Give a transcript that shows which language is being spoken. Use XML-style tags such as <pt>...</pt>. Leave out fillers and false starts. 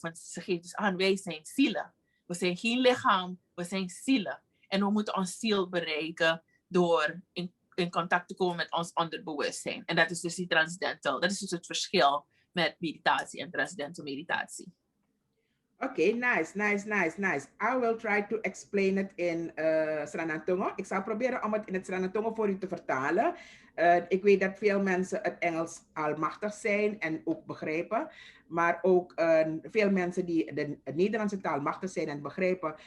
<nl>Want ze geeft dus aan, wij zijn zielen. We zijn geen lichaam, we zijn zielen. En we moeten ons ziel bereiken door in contact te komen met ons onderbewustzijn. En dat is dus die transcendental. Dat is dus het verschil met meditatie en transcendental meditatie.</nl> <en>Okay, nice. I will try to explain it in Sranan Tongo.</en> <nl>Ik zal proberen om het in het Sranan Tongo voor u te vertalen. Ik weet dat veel mensen het Engels almachtig zijn en ook begrijpen. Maar ook veel mensen die de Nederlandse taal machtig zijn en begrijpen.</nl>